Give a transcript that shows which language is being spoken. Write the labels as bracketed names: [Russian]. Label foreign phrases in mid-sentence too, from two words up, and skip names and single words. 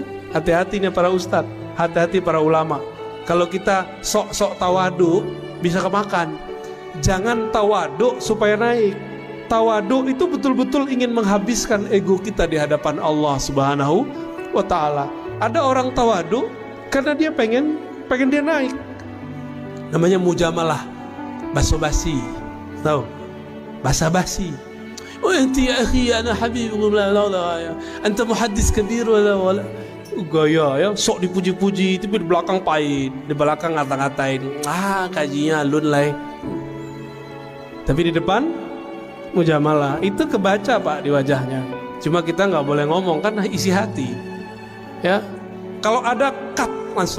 [Indonesian] Hati-hatinya para ustadz, hati-hati para ulama. Kalau kita sok-sok tawadu bisa kemakan. Jangan tawadu supaya naik. Tawadu itu betul-betul ingin menghabiskan ego kita di hadapan Allah [Arabic] سبحانه وتعالى. [Indonesian] Ada orang tawadu karena dia pengen dia naik. Namanya mujamalah, basa-basi. Tahu? Basa-basi. [Arabic] وأنت يا أخي أنا حبيبك لا أنت محدث كبير ولا [Indonesian] gaya ya, sok dipuji-puji tapi di belakang pahit, di belakang ngata-ngatain, kajinya alun lah. Tapi di depan mujamalah, itu kebaca Pak di wajahnya. Cuma kita nggak boleh ngomong kan isi hati. Ya, kalau ada cut langsung.